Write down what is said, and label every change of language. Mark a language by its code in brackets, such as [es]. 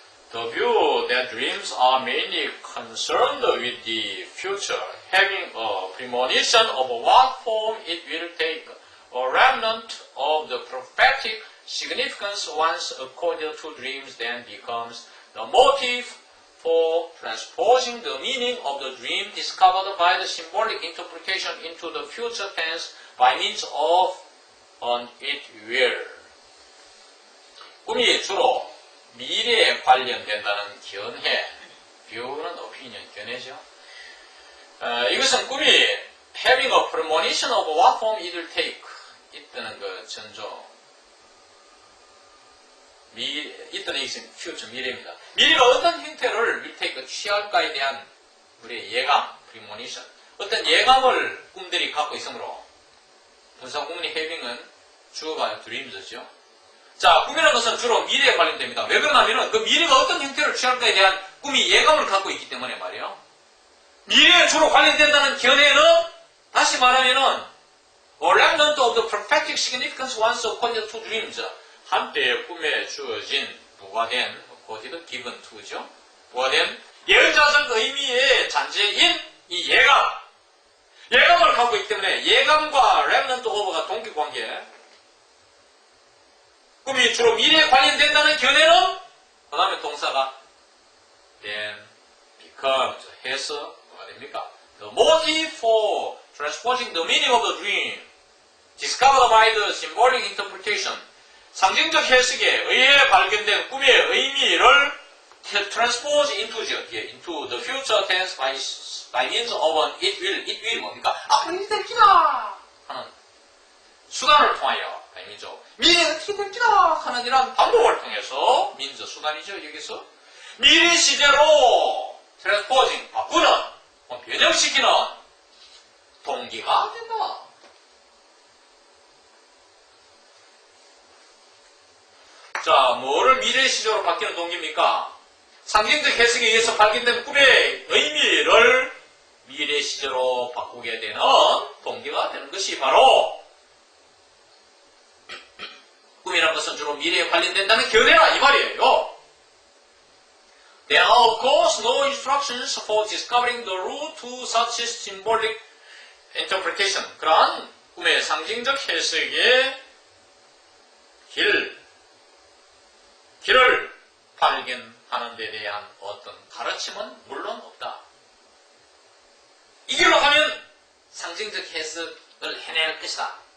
[en] The view that dreams are mainly concerned with the future, having a premonition of what form it will take, a remnant of the prophetic significance once accorded to dreams then becomes the motive for transposing the meaning of the dream discovered by the symbolic interpretation into the future tense by means of an it will. [ko] 꿈이 주로 미래에 관련된다는 견해, 뷰는 opinion, 견해죠. 이것은 꿈이 [en] having a premonition of what form it will take. [ko] 이때는 그 전조. 이때는 이것은 future 미래입니다. 미래가 어떤 형태를 will take 취할까에 대한 우리의 예감, premonition. 어떤 예감을 꿈들이 갖고 있으므로 분사구문이 having은 주어가 dreams죠. 자, 꿈이라는 것은 주로 미래에 관련됩니다. 왜 그러냐면은 그 미래가 어떤 형태를 취할까에 대한 꿈이 예감을 갖고 있기 때문에 말이에요. 미래에 주로 관련된다는 견해는 다시 말하면은 [en] remnant of the prophetic significance once according to dreams. [ko] 한때 꿈에 주어진 부과된 [en] quoted given to [ko] 죠. 부과된 예언자적 의미의 잔재인 이 예감을 갖고 있기 때문에 예감과 remnant of가 동격관계. 꿈이 주로 미래에 관련된다는 견해는 그 다음에 동사가 then, becomes, 해서 뭐가 됩니까? [en] The motive for transposing the meaning of the dream discovered by the symbolic interpretation. [ko] 상징적 해석에 의해 발견된 꿈의 의미를 [en] transpose into the future tense by means of an it will [ko] 뭡니까? 앞으로 이렇게 될기다 하는 수단을 통하여 아니죠. 미래가 어떻게 될기다 하는 이런 방법을 통해서 민저 수단이죠. 여기서 미래 시제로 트랜스포징 바꾸는 변형시키는 동기가 된다. 자, 뭐를 미래 시제로 바뀌는 동기입니까? 상징적 해석에 의해서 발견된 꿈의 의미를 미래 시제로 바꾸게 되는 동기가 되는 것이 바로 꿈이라는 것은 주로 미래에 관련된다는 견해라 이 말이에요. [en] There are of course no instructions for discovering the route to such symbolic interpretation. [ko] 그러한 꿈의 상징적 해석의 길을 발견하는 데 대한 어떤 가르침은 물론 없다. 이 길로 가면 상징적 해석을 해낼 것이다.